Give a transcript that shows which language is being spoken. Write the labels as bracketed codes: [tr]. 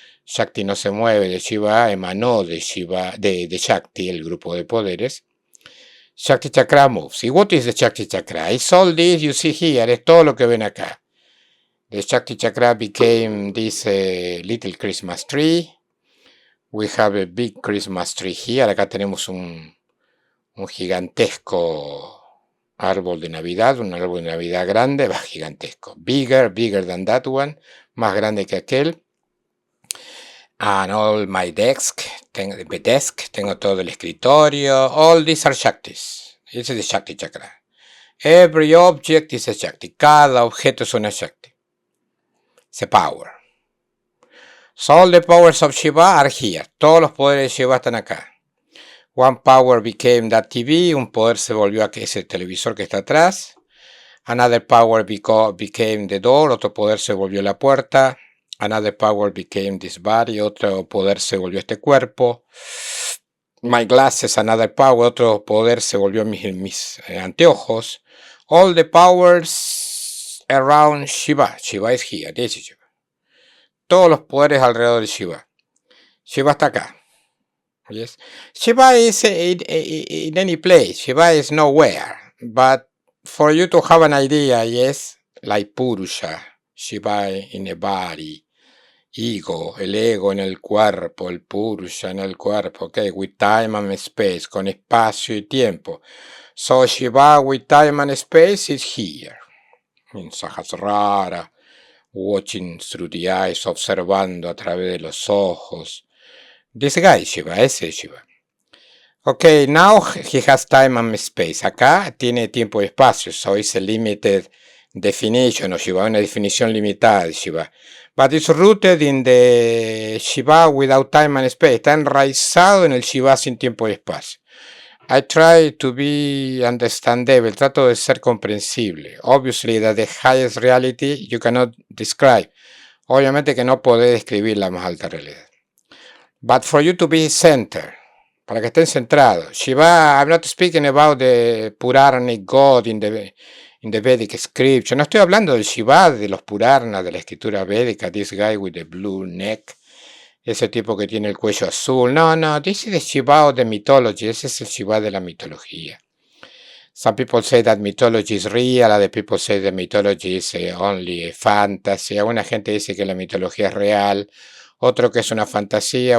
[es] Shakti no se mueve de Shiva, emanó de Shiva, de Shakti, el grupo de poderes. [en] Shakti Chakra moves. ¿Y what is the Shakti Chakra? It's all this you see here, [es] es todo lo que ven acá. [en] The Shakti Chakra became this little Christmas tree. We have a big Christmas tree here. [es] Acá tenemos un gigantesco árbol de Navidad, un árbol de Navidad grande, gigantesco. [en] Bigger than that one, [es] más grande que aquel. [en] And all my desk, [es] tengo todo el escritorio. [en] All these are Shaktis. This is the Shakti Chakra. Every object is a Shakti. [es] Cada objeto es una Shakti. [en] It's a power. So all the powers of Shiva are here. [es] Todos los poderes de Shiva están acá. [en] One power became that TV. [es] Un poder se volvió a ese televisor que está atrás. [en] Another power became the door. [es] Otro poder se volvió la puerta. [en] Another power became this body. [es] Otro poder se volvió este cuerpo. [en] My glasses, another power. [es] Otro poder se volvió mis anteojos. [en] All the powers around Shiva. Shiva is here. This is Shiva. [es] Todos los poderes alrededor de Shiva. Shiva está acá. [en] Yes. Shiva is in any place. Shiva is nowhere. But for you to have an idea, yes, like Purusha, Shiva in a body, ego, [es] el ego en el cuerpo, [en] el Purusha en el cuerpo, okay, with time and space, [es] con espacio y tiempo. [en] So Shiva with time and space is here, in Sahasrara, watching through the eyes, [es] observando a través de los ojos. [en] This guy, Shiva, ese Shiva. Okay, now he has time and space. [es] Acá tiene tiempo y espacio, [en] so it's a limited definition of Shiva, [es] una definición limitada de Shiva. [en] But it's rooted in the Shiva without time and space. [es] Está enraizado en el Shiva sin tiempo y espacio. [en] I try to be understandable, [es] trato de ser comprensible. [en] Obviously that the highest reality you cannot describe. [es] Obviamente que no podés describir la más alta realidad. [en] But for you to be centered, [es] para que estén centrados. [en] Shiva, I'm not speaking about the Puranic God in the Vedic scripture. [es] No estoy hablando del Shiva de los Puranas, de la escritura védica, [en] this guy with the blue neck. [es] Ese tipo que tiene el cuello azul. [en] No, this is the Shiva of the mythology. [es] Ese es el Shiva de la mitología. [en] Some people say that mythology is real. Other people say that mythology is only a fantasy. [es] Alguna gente dice que la mitología es real. Otro que es una fantasía.